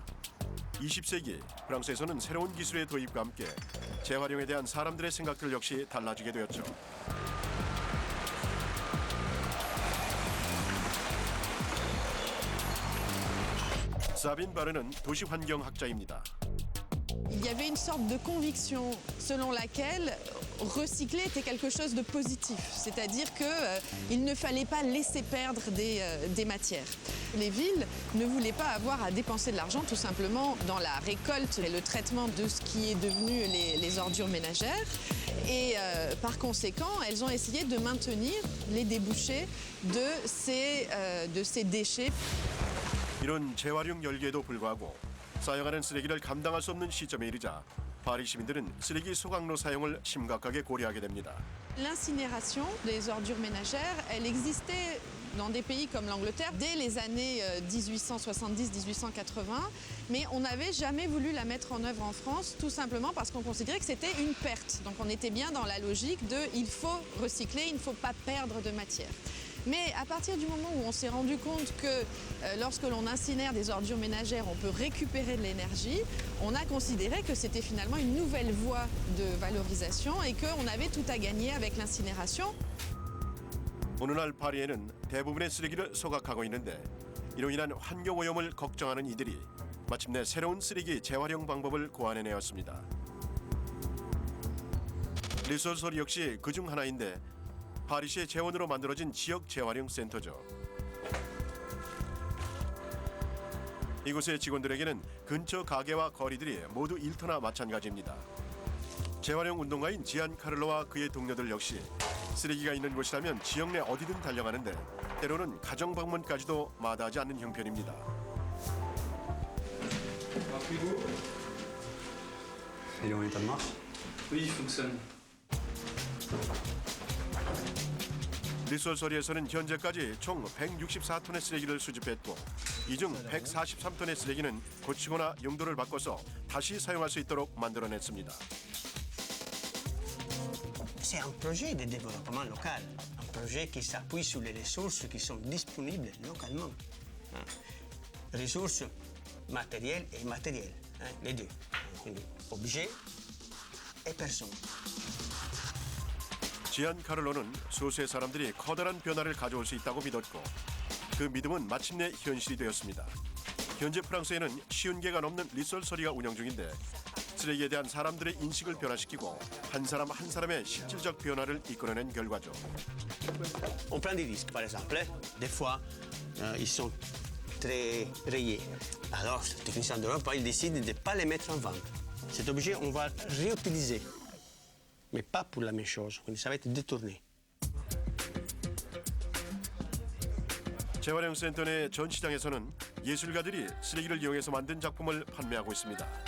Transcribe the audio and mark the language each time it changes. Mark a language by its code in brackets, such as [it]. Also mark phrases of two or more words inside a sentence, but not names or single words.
[ko] 20세기 프랑스에서는 새로운 기술의 도입과 함께 재활용에 대한 사람들의 생각들 역시 달라지게 되었죠. 사빈 바르는 도시환경학자입니다. [fr] Il y avait une sorte de conviction selon laquelle recycler était quelque chose de positif, c'est-à-dire qu'il ne fallait pas laisser perdre des matières. Les villes ne voulaient pas avoir à dépenser de l'argent tout simplement dans la récolte et le traitement de ce qui est devenu les ordures ménagères. Et par conséquent, elles ont essayé de maintenir les débouchés de ces déchets. [ko] 이런 재활용 열기에도 불구하고 쌓여가는 쓰레기를 감당할 수 없는 시점에 이르자 파리 시민들은 쓰레기 소각로 사용을 심각하게 고려하게 됩니다. [fr] L'incinération des ordures ménagères, elle existait dans des pays comme l'Angleterre dès les années 1870-1880, mais on n'avait jamais voulu la mettre en œuvre en France, tout simplement parce qu'on considérait que c'était une perte. Donc on était bien dans la logique de il faut recycler, il ne faut pas perdre de matière. Mais à partir du moment où on s'est rendu compte que lorsque l'on incinère des ordures ménagères, on peut récupérer de l'énergie, on a considéré que c'était finalement une nouvelle voie de valorisation et qu'on avait tout à gagner avec l'incinération. [ko] 오늘날 파리에는 대부분의 쓰레기를 소각하고 있는데 이로 인한 환경오염을 걱정하는 이들이 마침내 새로운 쓰레기 재활용 방법을 고안해내었습니다. 리솔솔 역시 그중 하나인데 파리시의 재원으로 만들어진 지역 재활용 센터죠. 이곳의 직원들에게는 근처 가게와 거리들이 모두 일터나 마찬가지입니다. 재활용 운동가인 지안카를로와 그의 동료들 역시 쓰레기가 있는 곳이라면 지역 내 어디든 달려가는데 때로는 가정 방문까지도 마다하지 않는 형편입니다. [fr] Il est en état de marche? Oui, il fonctionne. [ko] 리솔소리에서는 현재까지 총 164톤의 쓰레기를 수집했고 이 중 143톤의 쓰레기는 고치거나 용도를 바꿔서 다시 사용할 수 있도록 만들어냈습니다. [fr] C'est un projet de développement local, un projet qui s'appuie sur les ressources qui sont disponibles localement. ressources matérielles et immatérielles, hein, les deux. Quindi objet et personne. [ko] 지안카를로는 소수의 사람들이 커다란 변화를 가져올 수 있다고 믿었고 그 믿음은 마침내 현실이 되었습니다. 현재 프랑스에는 50개가 넘는 리솔서리가 운영 중인데 쓰레기에 대한 사람들의 인식을 변화시키고 한 사람 한 사람의 실질적 변화를 이끌어낸 결과죠. [fr] On prend des risques, par exemple. Des fois, ils sont très rayés. Alors, le technicien d'Europe, il décide de ne pas les mettre en vente. Cet objet, on va réutiliser, mais pas pour la même chose. Ça va être détourné. [ko] 재활용센터 내 전시장에서는 예술가들이 쓰레기를 이용해서 만든 작품을 판매하고 있습니다.